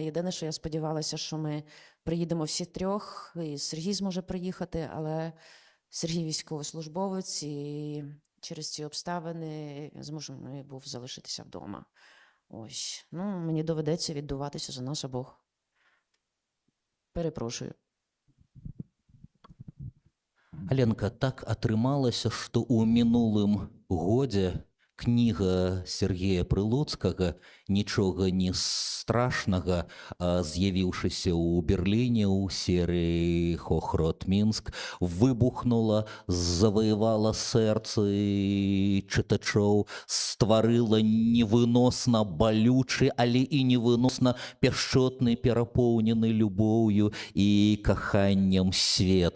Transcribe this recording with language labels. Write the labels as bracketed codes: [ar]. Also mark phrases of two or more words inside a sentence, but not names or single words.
[uk] Єдине, що я сподівалася, що ми приїдемо всі трьох, і Сергій зможе приїхати, але Сергій військовослужбовець, і через ці обставини змушений був залишитися вдома. Ось. Ну, мені доведеться віддуватися за нас обох. Перепрошую. [be] Аленка, так атрымалася, што ў мінулым годзе кніга Сергея Прылуцкага «Нічога не страшнага», з'явіўшыся ў Берліне ў серыі «Хохрот Мінск», выбухнула, заваявала сэрцы чытачоў, стварыла невыносна балючы, але і невыносна пяшчотны, перапоўнены любоўю і каханнем свет.